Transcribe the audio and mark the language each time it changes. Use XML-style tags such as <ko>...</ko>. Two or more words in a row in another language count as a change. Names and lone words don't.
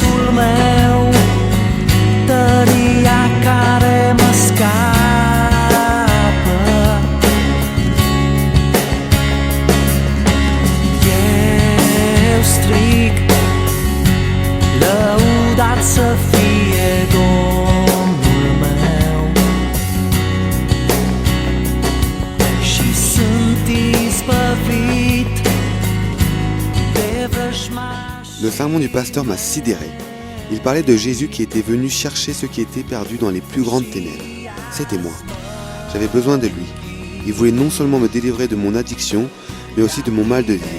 <ro>Meu, tăria care mă scapă, eu strig, lăudat să fie Domnul meu, și sunt izbăvit de vrăjmași.</ro> <fr>Le sermon du pasteur m'a sidéré. Il parlait de Jésus qui était venu chercher ceux qui étaient perdus dans les plus grandes ténèbres. C'était moi. J'avais besoin de lui. Il voulait non seulement me délivrer de mon addiction, mais aussi de mon mal de vivre.</fr>